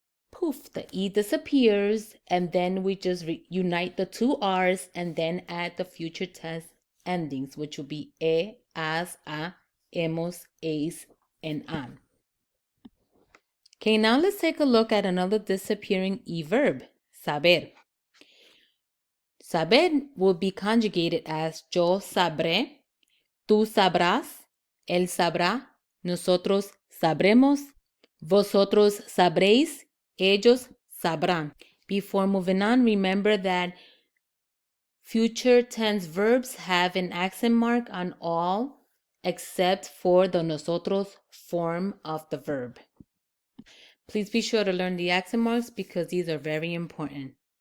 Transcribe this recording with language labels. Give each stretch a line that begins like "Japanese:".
English: Poof, the E disappears, and then we just unite the two R's and then add the future tense endings, which will be as, a, hemos, es, and han. Okay, now let's take a look at another disappearing E verb, saber.
Spanish: Saber
English: will be conjugated as
Spanish: yo sabré, tú sabrás, él sabrá, nosotros sabremos, vosotros sabréis, ellos sabrán.
English: Before moving on, remember that future tense verbs have an accent mark on all except for the nosotros form of the verb. Please be sure to learn the accent marks because these are very important.